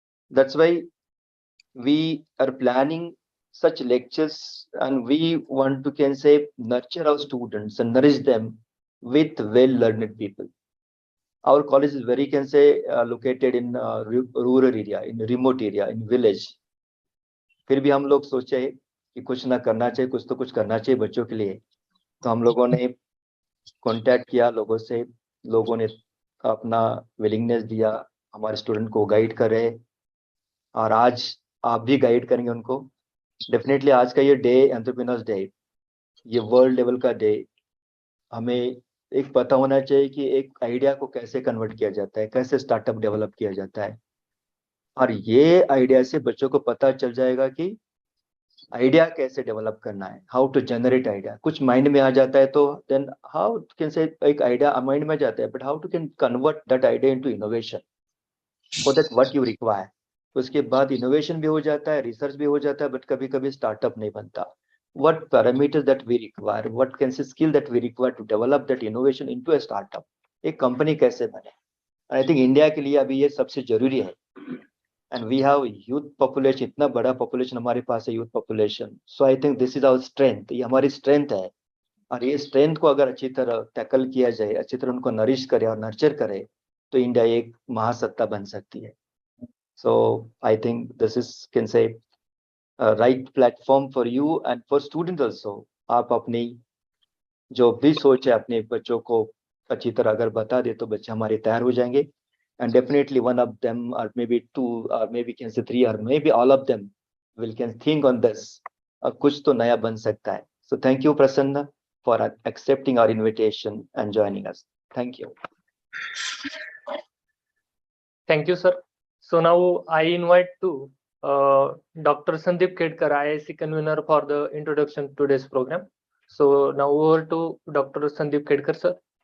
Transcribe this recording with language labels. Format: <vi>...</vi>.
<en>That's why we are planning such lectures, and we want to can say nurture our students and nourish them with well-learned people. Our college is very can say located in rural area, in remote area, in village.</en> <hi>फिर भी हम लोग सोचे कि कुछ ना करना चाहिए, कुछ तो कुछ करना चाहिए बच्चों के लिए. तो हम लोगों ने कांटेक्ट किया लोगों से, लोगों ने अपना विलिंगनेस दिया, हमारे स्टूडेंट को गाइड करे, और आज आप भी गाइड करेंगे उनको. डेफिनेटली आज का ये डे, एंटरप्रेन्योर्स डे, ये वर्ल्ड लेवल का डे, हमें एक पता होना चाहिए कि एक आइडिया को कैसे कन्वर्ट किया जाता है, कैसे स्टार्टअप डेवलप किया जाता है. और ये आइडिया से बच्चों को पता चल जाएगा कि आइडिया कैसे डेवलप करना है,</hi> <en>How to generate idea.</en> <hi>कुछ</hi> <en>mind</en> <hi>में आ जाता है तो</hi> <en>then how can say</en> <hi>एक</hi> <en>idea mind</en> <hi>में जाता है,</hi> <en>But how to can convert that idea into innovation, for that what you require.</en> <hi>उसके बाद इनोवेशन भी हो जाता है, रिसर्च भी हो जाता है, बट कभी कभी स्टार्टअप नहीं बनता.</hi> <en>What parameters that we require, what can say skill that we require to develop that innovation into a startup,</en> <hi>एक कंपनी कैसे बने.</hi> <en>I think</en> <hi>इंडिया के लिए अभी ये सबसे जरूरी है.</hi> <en>and we have youth population,</en> <hi>इतना बड़ा पॉपुलेशन हमारे पास है, youth population.</hi> <en>so I think this is our strength,</en> <hi>ये हमारी स्ट्रेंथ है. और ये स्ट्रेंथ को अगर अच्छी तरह टैकल किया जाए, अच्छी तरह उनको नरिश करे और नर्चर करे, तो इंडिया एक महासत्ता बन सकती है.</hi> <en>So I think this is can say right platform for you and for student also.</en> <hi>आप अपनी जो भी सोच है अपने बच्चों को अच्छी तरह अगर बता दे तो बच्चे हमारे तैयार हो जाएंगे.</hi> <en>and definitely one of them or maybe 2 or maybe can say 3 or maybe all of them will can think on this,</en> <hi>और कुछ तो नया बन सकता है.</hi> <en>So thank you Prasanna, for accepting our invitation and joining us. Thank you. Thank you, sir. So now I invite to Dr. Sandeep Kedkar, IIC convener, for the introduction to today's program. So now over to Dr. Sandeep Kedkar, sir.</en>